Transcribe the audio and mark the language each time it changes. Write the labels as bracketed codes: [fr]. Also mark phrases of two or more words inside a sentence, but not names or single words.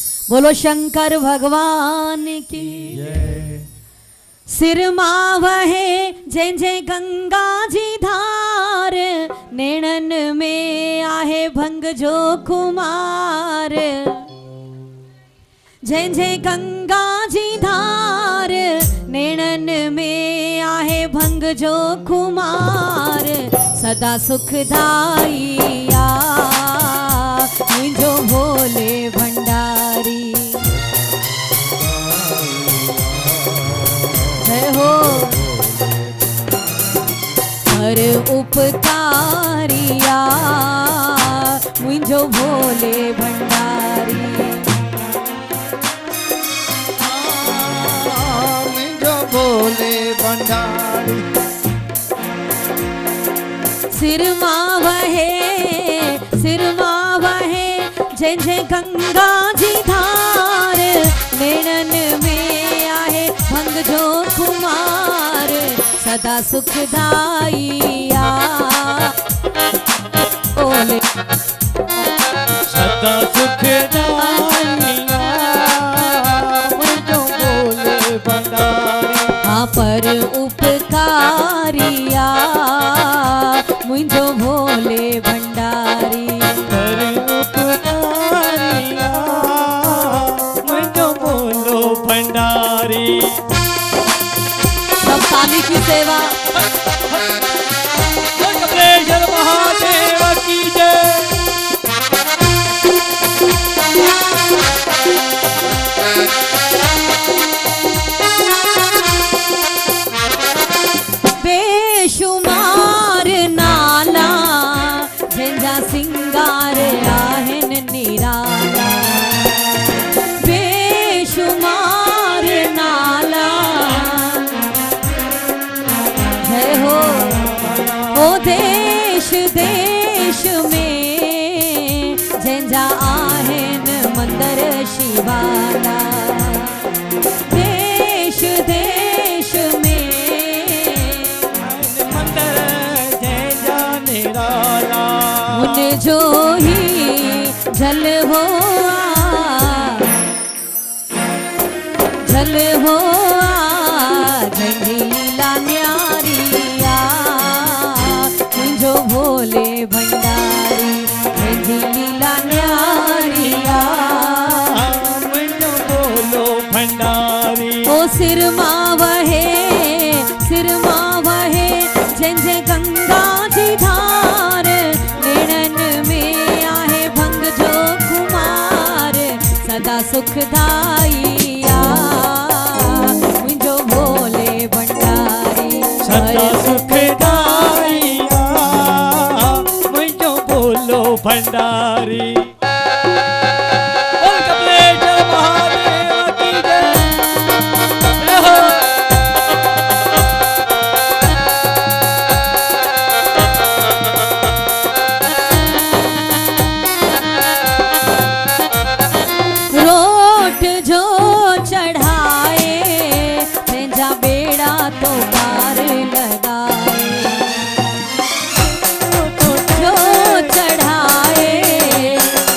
[hi] बोलो शंकर भगवान की। [sd] सिर मां वहे जंहिं जंहिं गंगा जी धार, नेणन में आहे भंग जो खुमार। जंहिं जंहिं गंगा जी धार, नेणन में आहे भंग जो खुमार। सदा सुखदाइया मुझो भोले भंडारी। जय हो हर उपकारिया मुझो भोले भंडारी। मुझो भोले भंडारी। सिर मां वहे जंहिं जंहिं गंगा जी धार, नेणन में आहे भंग जो खुमार। सदा सुखदाइया बोले सदा सुखदाइया मुझो भोले भंडारी। हाँ पर उपकारिया मुझो भोले भंडारी। पर उपकारिया मुझो भोलो भंडारी। [hi] सब काली की सेवा। कपिलेश्वर महादेव की जय। [sd] बेशुमार नाला जंहिंजा सिंगार आहिनि निराला। बेशुमार नाला जय हो ओ देश देश में जंहिंजा आहिनि मंदर शिवाला। देश देश में मंदिर जंहिंजा निराला। उन जो ही जल हो जल हो जंहिंजी लीला न्यारिया मुझो भोले भंडारी। जंहिंजी लीला न्यारिया मुझो भोलो भंडारी। ओ सिर मां वहे जंहिं जंहिं गंगा जी धार, नेणन में आहे भंग जो खुमार। सदा सुखदाइया मुझो भोले भंडारी। सदा सुखदाइया मुझो भोलो भंडारी। [hi] कपिलेश्वर महादेव की जय। जय हो [sd] रोट जो चढ़ाए जंहिंजा बेड़ा तो पार लगाए। जो चढ़ाए